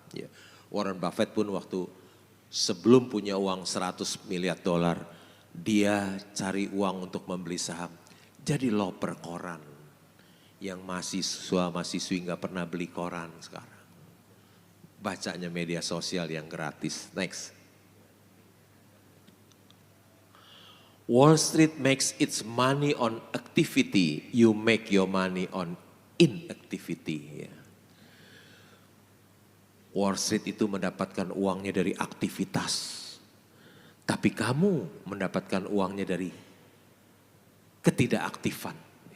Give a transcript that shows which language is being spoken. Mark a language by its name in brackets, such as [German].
[Indonesian] Ya. Warren Buffett pun waktu sebelum punya uang 100 miliar dolar, dia cari uang untuk membeli saham. Jadi loper koran. Yang mahasiswi nggak pernah beli koran sekarang. Bacanya media sosial yang gratis. [English] Next. Wall Street makes its money on activity. You make your money on inactivity. [Indonesian] Ya. Wall Street itu mendapatkan uangnya dari aktivitas. Tapi kamu mendapatkan uangnya dari ketidakaktifan.